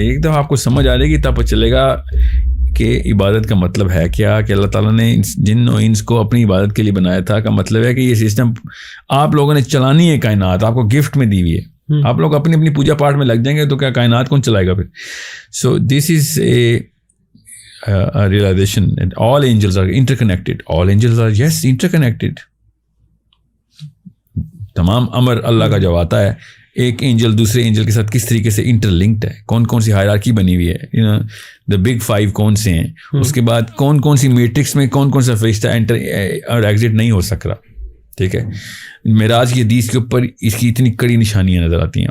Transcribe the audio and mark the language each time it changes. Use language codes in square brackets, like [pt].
[ur] ایک دفعہ آپ کو سمجھ آ جائے گی تب چلے گا کہ عبادت کا مطلب ہے کیا, کہ اللہ تعالیٰ نے جن و انس کو اپنی عبادت کے لیے بنایا تھا, کا مطلب ہے کہ یہ سسٹم آپ لوگوں نے چلانی ہے. کائنات آپ کو گفٹ میں دی ہوئی ہے, آپ لوگ اپنی اپنی پوجا پاٹ میں لگ جائیں گے تو کیا کائنات کون چلائے گا پھر. [en] So this is a realization that all angels are interconnected. All angels are yes interconnected. [ur] تمام امر اللہ کا جو آتا ہے, ایک اینجل دوسرے اینجل کے ساتھ کس طریقے سے انٹر لنکڈ ہے, کون کون سی ہائرارکی بنی ہوئی ہے, دا بگ 5 کون سے ہیں, اس کے بعد کون کون سی میٹرکس میں کون کون سا فرشتہ انٹر اور ایگزٹ نہیں ہو سک رہا. ٹھیک ہے, معراج کی حدیث کے اوپر اس کی اتنی کڑی نشانیاں نظر آتی ہیں.